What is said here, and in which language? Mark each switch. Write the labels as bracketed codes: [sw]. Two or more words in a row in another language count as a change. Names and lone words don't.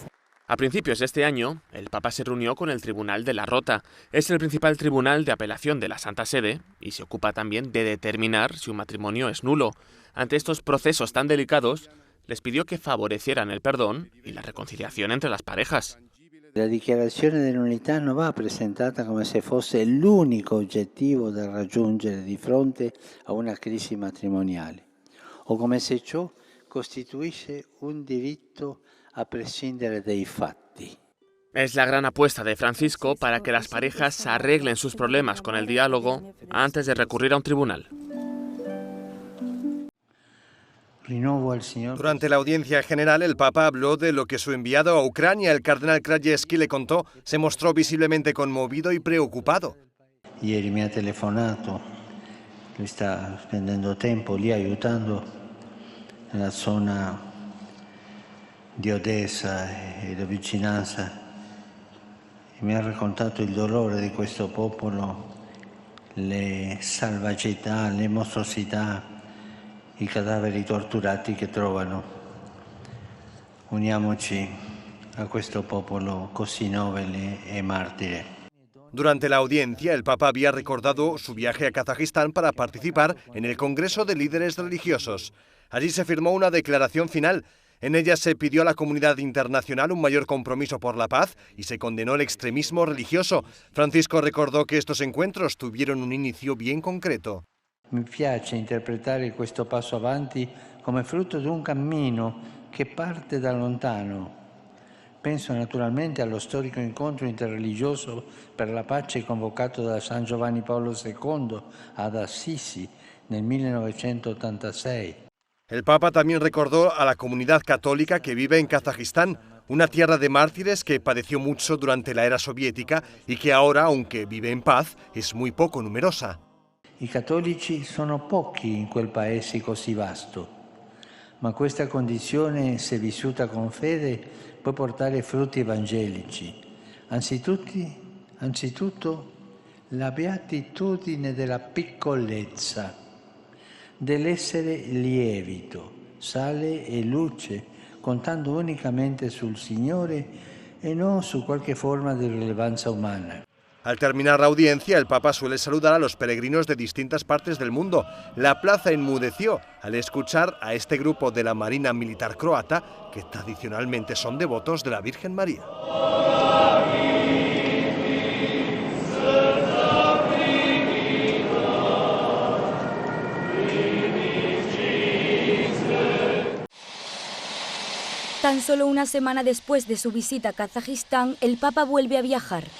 [es] A principios de este año, el Papa se reunió con el Tribunal de la Rota. Es el principal tribunal de apelación de la Santa Sede y se ocupa también de determinar si un matrimonio es nulo. Ante estos procesos tan delicados, les pidió que favorecieran el perdón y la reconciliación entre las parejas. [it] La dichiarazione di nullità non va presentata come se fosse l'unico obiettivo da raggiungere di fronte a una crisi matrimoniale o come se ciò costituisse un diritto a prescindere dai fatti. [es] Es la gran apuesta de Francisco para que las parejas arreglen sus problemas con el diálogo antes de recurrir a un tribunal. Durante la audiencia general, el Papa habló de lo que su enviado a Ucrania, el cardenal Krajewski, le contó. Se mostró visiblemente conmovido y preocupado. [it] Ieri mi ha telefonato, lui sta spendendo tempo lì aiutando nella zona di Odessa e la vicinanza e mi ha raccontato il dolore di questo popolo, le salvagità, le mostruosità, i cadaveri torturati che trovano. Uniamoci a questo popolo così nobile e martire. [es] Durante la audiencia, el Papa había recordado su viaje a Kazajistán para participar en el Congreso de Líderes Religiosos. Allí se firmó una declaración final. En ella se pidió a la comunidad internacional un mayor compromiso por la paz y se condenó el extremismo religioso. Francisco recordó que estos encuentros tuvieron un inicio bien concreto. [it] Mi piace interpretare questo passo avanti come frutto di un cammino che parte da lontano. Penso naturalmente allo storico incontro interreligioso per la pace convocato da San Giovanni Paolo II ad Assisi nel 1986. [es] El Papa también recordó a la comunidad católica que vive en Kazajistán, una tierra de mártires que padeció mucho durante la era soviética y que ahora, aunque vive en paz, es muy poco numerosa. [it] I cattolici sono pochi in quel paese così vasto, ma questa condizione, se vissuta con fede, può portare frutti evangelici. Anzitutto la beatitudine della piccolezza, dell'essere lievito, sale e luce, contando unicamente sul Signore e non su qualche forma di rilevanza umana. [es] Al terminar la audiencia, el Papa suele saludar a los peregrinos de distintas partes del mundo. La plaza enmudeció al escuchar a este grupo de la Marina Militar croata, que tradicionalmente son devotos de la Virgen María. Tan solo una semana después de su visita a Kazajistán, el Papa vuelve a viajar.